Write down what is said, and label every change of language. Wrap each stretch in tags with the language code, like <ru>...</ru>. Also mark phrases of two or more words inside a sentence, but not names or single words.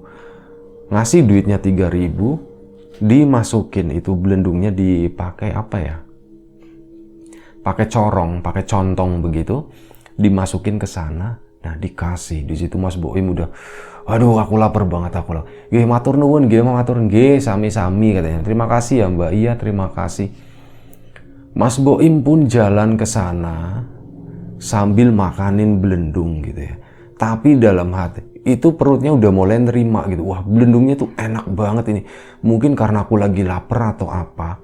<id>Ngasih duitnya 3.000, dimasukin itu belendungnya dipakai apa ya? Pakai corong, pakai contong begitu, dimasukin ke sana. Nah, dikasih. Di situ Mas Boim udah, "Aduh, aku lapar banget, aku lapar."</id> <jv>"Nggih, matur nuwun, nggih, matur nggih, sami-sami,"</jv> <id>katanya. "Terima kasih ya, Mbak." "Iya, terima kasih." Mas Boim pun jalan ke sana sambil makanin belendung gitu ya. Tapi dalam hati itu perutnya udah mulai nerima gitu. Wah, belendungnya tuh enak banget ini. Mungkin karena aku lagi lapar atau apa.</id>